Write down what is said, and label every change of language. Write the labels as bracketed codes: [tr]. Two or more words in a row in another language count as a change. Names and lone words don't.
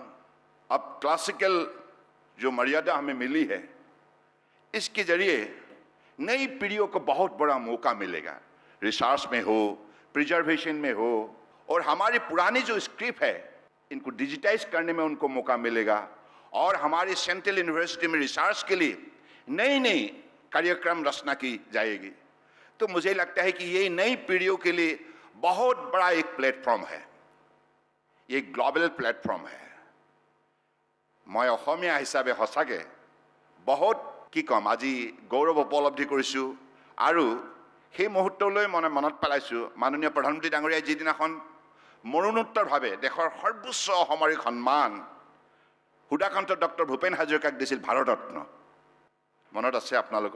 [hi] अब क्लासिकल जो मर्यादा हमें मिली है, इसके जरिए नई पीढ़ियों को बहुत बड़ा मौका मिलेगा, रिसर्च में हो, प्रिजर्वेशन में हो, और हमारी पुरानी जो स्क्रिप्ट है इनको डिजिटाइज करने में उनको मौका मिलेगा, और हमारी [en] central university [hi] में रिसर्च के लिए नई नई कार्यक्रम रचना की जाएगी। तो मुझे लगता है कि ये नई पीढ़ियों के लिए बहुत बड़ा एक प्लेटफॉर्म है, ये [en] global platform [hi] है। [as] मैं অসমীয়া হিসাবে সঁচাকে বহুত কি কম, আজি গৌৰৱ উপলব্ধি কৰিছোঁ। আৰু সেই মুহূৰ্তলৈ মনত পেলাইছোঁ, মাননীয় প্ৰধানমন্ত্ৰী ডাঙৰীয়াই যিদিনাখন মৰণোত্তৰভাৱে দেশৰ সৰ্বোচ্চ অসামৰিক সন্মান সুধাকান্ত ডক্টৰ ভূপেন হাজৰিকাক দিছিল ভাৰতৰত্ন, মনত আছে আপোনালোকৰ?